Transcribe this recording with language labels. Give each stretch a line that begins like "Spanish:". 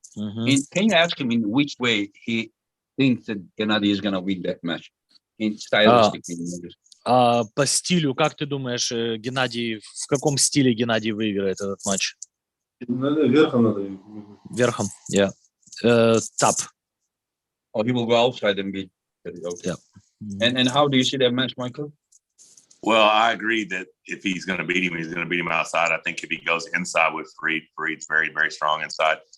English: Can you ask him in which way he thinks that Gennady is going to win that match? In stylistic.
Russian: По стилю, как ты думаешь, Геннадий, в каком стиле Геннадий выиграет этот матч? Верхом надо. Верхом, yeah.
English: Top. Oh, he will go outside and beat. Okay. Yeah. And how do you see that match, Michael? Well, I agree that if he's going to beat him, he's going to beat him outside. I think if he goes inside with Farid's very, very strong inside.